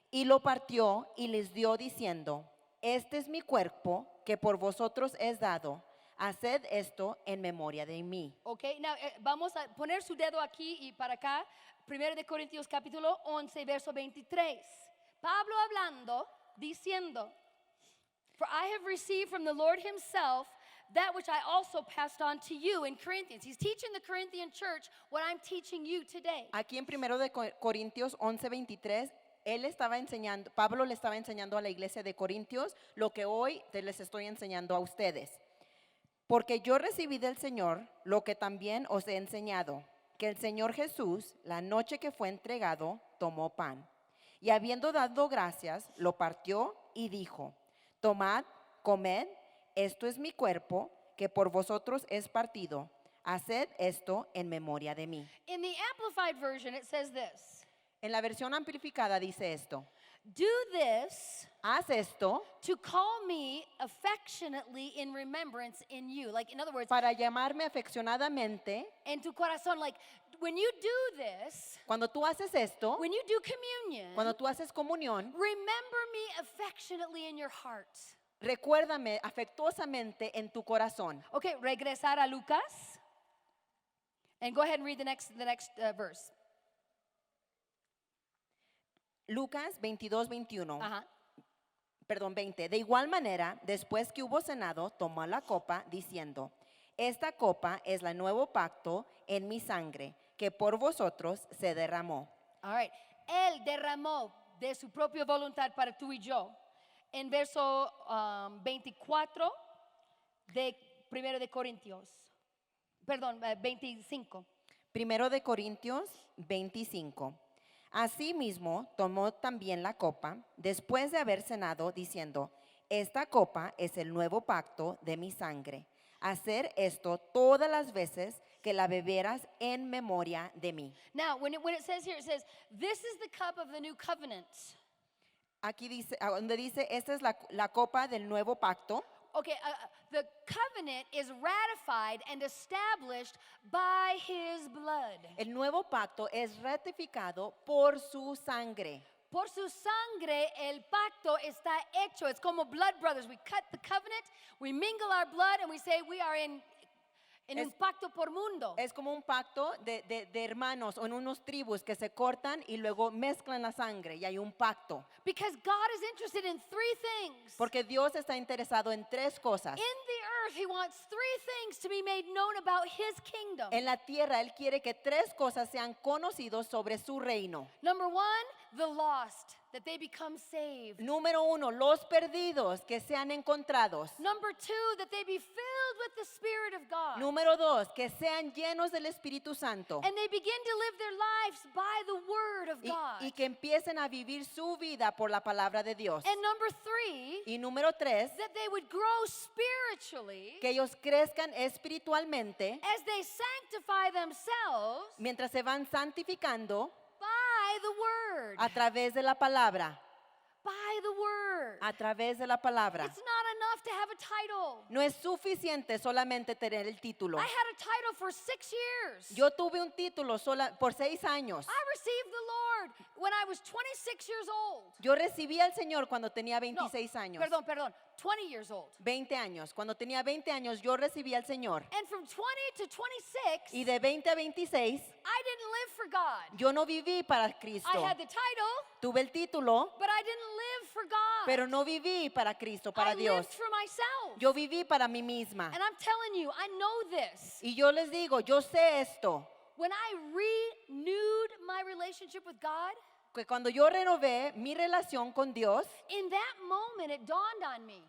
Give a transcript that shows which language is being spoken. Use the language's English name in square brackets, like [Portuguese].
[Spanish] Y lo partió y les dio diciendo, este es mi cuerpo que por vosotros es dado. Haced esto en memoria de mí. Okay, now vamos a poner su dedo aquí y para acá. 1 de Corintios capítulo 11, verso 23. Pablo hablando, diciendo, [English] for I have received from the Lord himself that which I also passed on to you in Corinthians. He's teaching the Corinthian church what I'm teaching you today. [Spanish] Aquí en 1 de Corintios 11:23, Pablo le estaba enseñando a la iglesia de Corintios lo que hoy les estoy enseñando a ustedes. Porque yo recibí del Señor lo que también os he enseñado, que el Señor Jesús, la noche que fue entregado, tomó pan. Y habiendo dado gracias, lo partió y dijo, tomad, comed, esto es mi cuerpo, que por vosotros es partido. Haced esto en memoria de mí. [English] In the Amplified Version, it says this. [Spanish] En la versión amplificada dice esto, [English] Do this [Spanish] haz esto [English] to call me affectionately in remembrance in you. Like, in other words, [Spanish] para llamarme afeccionadamente. en tu corazón. [English] Like, when you do this, [Spanish] Cuando tú haces esto, [English] when you do communion, [Spanish] cuando tú haces comunión, [English] remember me affectionately in your heart. [Spanish] recuérdame afectuosamente en tu corazón. Okay, regresar a Lucas. [English] And go ahead and read the next verse. [Spanish] Lucas 22:21. Ajá. Perdón, 20. De igual manera, después que hubo cenado, tomó la copa diciendo, esta copa es el nuevo pacto en mi sangre, que por vosotros se derramó. [English] All right. [Spanish] Él derramó de su propia voluntad para tú y yo. En verso 24 de 1 de Corintios. Perdón, 25. 1 de Corintios 25. Asimismo, tomó también la copa, después de haber cenado, diciendo, esta copa es el nuevo pacto de mi sangre. Hacer esto todas las veces que la beberás en memoria de mí. [English] Now, when it says here, it says, this is the cup of the new covenant. [Spanish] Aquí dice, donde dice, esta es la copa del nuevo pacto. [English] Okay, the covenant is ratified and established by his blood. [Spanish] El nuevo pacto es ratificado por su sangre. Por su sangre el pacto está hecho. [English] It's como blood brothers. We cut the covenant, we mingle our blood, and we say we are in [Spanish] un pacto por mundo. Es como un pacto de hermanos o en unos tribus que se cortan y luego mezclan la sangre y hay un pacto. [English] Because God is interested in three things. [Spanish] Porque Dios está interesado en tres cosas. [English] In the earth, he wants three things to be made known about his kingdom. [Spanish] En la tierra, Él quiere que tres cosas sean conocidos sobre su reino. [English] Number one, the lost, that they become saved. [Spanish] Número uno, los perdidos que sean encontrados. [English] Number two, that they be filled with the Spirit of God. [Spanish] Número dos, que sean llenos del Espíritu Santo. [English] And they begin to live their lives by the Word of God. [Spanish] Y que empiecen a vivir su vida por la palabra de Dios. [English] And number three, [Spanish] Y número tres, [English] that they would grow spiritually [Spanish] que ellos crezcan espiritualmente [English] as they sanctify themselves [Spanish] mientras se van santificando [English] by the Word. [Spanish] a través de la palabra. [English] By the Word. [Spanish] A través de la palabra. [English] It's not enough to have a title. [Spanish] No es suficiente solamente tener el título. [English] I had a title for 6 years. [Spanish] Yo tuve un título por 6 años. [English] I received the Lord when I was 26 years old. [Spanish] Yo recibí al Señor cuando tenía No, 26 años. [English] Perdón, 20 years old. [Spanish] 20 años. Cuando tenía 20 años yo recibí al Señor. [English] And from 20 to 26, [Spanish] Y de 20 a 26 [English] I didn't live for God. [Spanish] Yo no viví para [English] I [Spanish] Cristo. [English] had the title, [Spanish] Tuve el título, [English] but I didn't live for God. [Spanish] pero no viví para Cristo, para [English] I [Spanish] Dios. [English] lived for myself. [Spanish] Yo viví para mí misma. [English] And I'm telling you, I know this. [Spanish] Y yo les digo, yo sé esto, [English] When I renewed my relationship with God, [Spanish] que cuando yo renové mi relación con Dios, [English] in that moment it dawned on me.